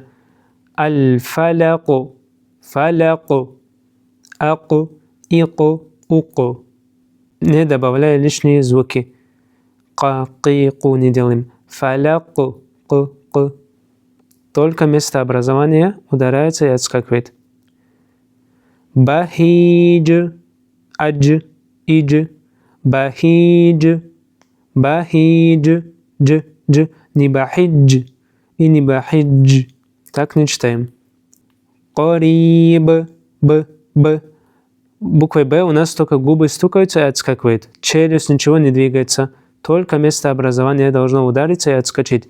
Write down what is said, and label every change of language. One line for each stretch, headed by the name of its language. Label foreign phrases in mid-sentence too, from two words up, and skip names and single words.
Arabic: الفلق. فلق. Аку. Ику. Уку.
Russian: Не добавляя лишние звуки. Ка-ки-ку не делаем. Фаляку. Ку. Только место образования ударяется и отскакивает. Бахидж, адж, идж, бахидж, бахидж, дж, не бахидж и не бахидж. Так не читаем. Кориб, б. Буквой Б у нас только губы стукаются и отскакивает. Челюсть ничего не двигается. Только место образования должно удариться и отскочить.